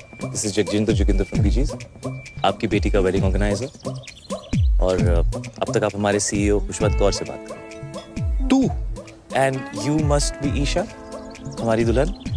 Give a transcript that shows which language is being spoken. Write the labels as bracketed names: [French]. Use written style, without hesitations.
[English] This is Jagjinder Joginder from BG's. [Hindi] आपकी बेटी का वेडिंग ऑर्गेनाइजर। और अब तक आप हमारे CEO खुशवंत कौर से बात करें। तू? [English] And you must be Isha, [Hindi] हमारी दुल्हन।